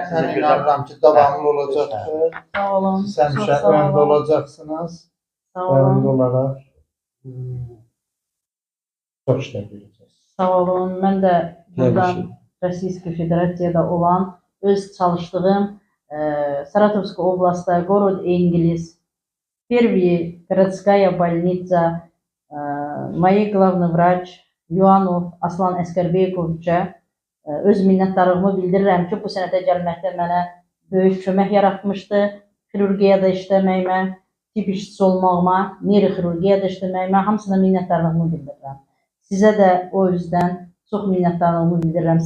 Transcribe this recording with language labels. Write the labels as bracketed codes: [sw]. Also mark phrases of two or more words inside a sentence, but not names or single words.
[az] Mən inanıram ki, davamlı olacaqdır. Sağ olun. Siz həmişə öndə olacaqsınız. Sağ Öndə olun. olaraq çox işlər görəcəksiniz. Sağ olun. Mən də buradan Российской Federasiyada olan öz çalışdığım [ru] Саратовской области, город Энгельс, первая городская больница, мои главный враç [az] Yuanov Aslan Əskərbeyeviçə öz minnətdarlığımı bildirirəm ki, bu sənətə gəlməkdə mənə böyük kömək yaratmışdı. Xirurgiyada işləməyimə, tibb işçisi olmağıma, neyroxirurgiyada işləməyimə hamısına minnətdarlığımı bildirirəm. Sizə də o üzdən çox minnətdarlığımı bildirirəm.